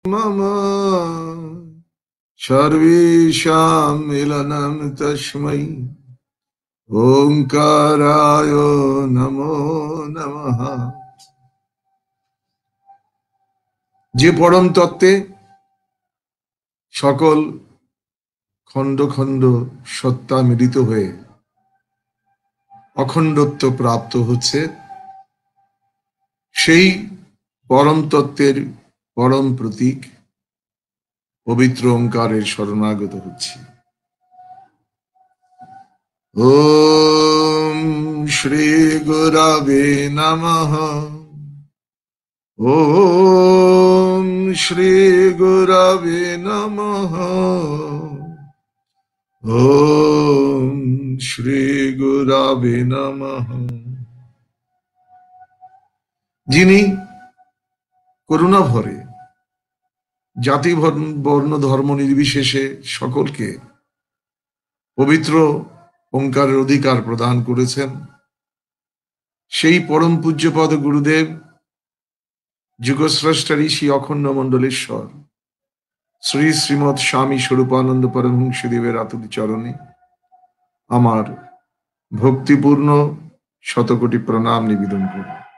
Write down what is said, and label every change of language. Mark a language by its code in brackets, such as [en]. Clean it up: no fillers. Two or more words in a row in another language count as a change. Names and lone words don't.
[sa] मम सर्वेषां मिलनं तस्मै ओंकाराय नमो नमः। [bn] যে পরম তত্ত্বে সকল খণ্ড খণ্ড সত্তা মিলিত হয়ে অখণ্ডত্ব প্রাপ্ত হচ্ছে, সেই পরম তত্ত্বের পরম প্রতীক পবিত্র ওঙ্কারের শরণাগত হচ্ছি। [sa] ওম শ্রী গুরবে নমঃ। ওম শ্রী গুরবে নমঃ। ওম শ্রী গুরবে নমঃ। [bn] যিনি করুণা ভরে জাতি বর্ণ ধর্ম নির্বিশেষে সকলকে পবিত্র ওঙ্কারের অধিকার প্রদান করেছেন, সেই পরম পূজ্যপদ গুরুদেব যুগস্রষ্টা ঋষি অখণ্ড মণ্ডলেশ্বর শ্রী শ্রীমৎ স্বামী স্বরূপানন্দ পরমহংসদেবের আতুল চরণে আমার ভক্তিপূর্ণ শতকোটি প্রণাম নিবেদন করি।